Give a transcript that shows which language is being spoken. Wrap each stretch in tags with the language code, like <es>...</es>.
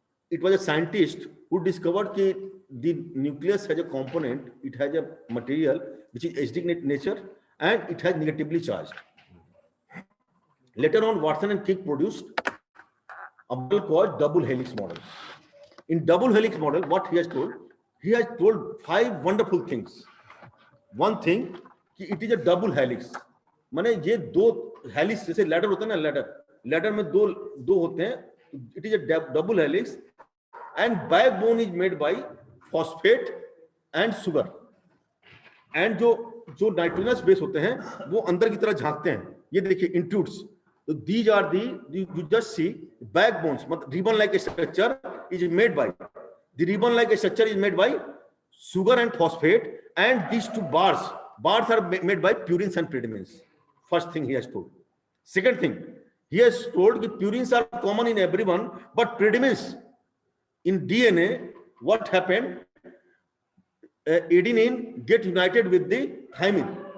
<en>It was a scientist who discovered that the nucleus has a component, it has a material which is acidic nature and it has negatively charged. Later on, Watson and Crick produced a model called double helix model. In double helix model, what he has told 5 wonderful things. One thing, it is a double helix.</en> <hi>माने ये दो helix जैसे ladder होता है ना, ladder में दो होते हैं.</hi> <en>It is a double helix and backbone is made by phosphate and sugar.</en> <hi>And जो नाइट्रोजनस बेस होते हैं वो अंदर की तरह झांकते हैं. ये देखिए इंट्रूड्स.</hi> <en>तो these are the you just see backbones, मतलब ribbon like structure is made by the ribbon like structure is made by sugar and phosphate, and these two bars are made by purines and pyrimidines. First thing he has told. Second thing, he has told that purines are common in everyone, but pyrimidines in DNA, what happened? Adenine get united with the thymine.</en>